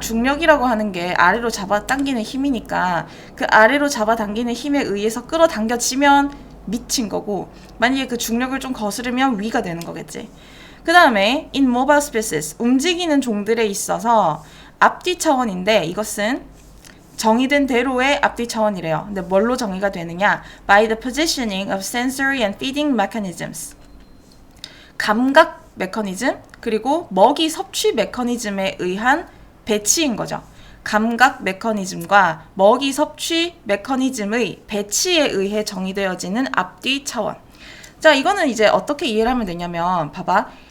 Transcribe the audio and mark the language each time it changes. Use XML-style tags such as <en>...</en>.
<ko>중력이라고 하는 게 아래로 잡아당기는 힘이니까 그 아래로 잡아당기는 힘에 의해서 끌어당겨지면 미친 거고, 만약에 그 중력을 좀 거스르면 위가 되는 거겠지. 그 다음에</ko> <en>in mobile species,</en> <ko>움직이는 종들에 있어서 앞뒤 차원인데 이것은 정의된 대로의 앞뒤 차원이래요. 근데 뭘로 정의가 되느냐?</ko> <en>By the positioning of sensory and feeding mechanisms.</en> <ko>감각 메커니즘 그리고 먹이 섭취 메커니즘에 의한 배치인 거죠. 감각 메커니즘과 먹이 섭취 메커니즘의 배치에 의해 정의되어지는 앞뒤 차원. 자, 이거는 이제 어떻게 이해를 하면 되냐면 봐봐.</ko>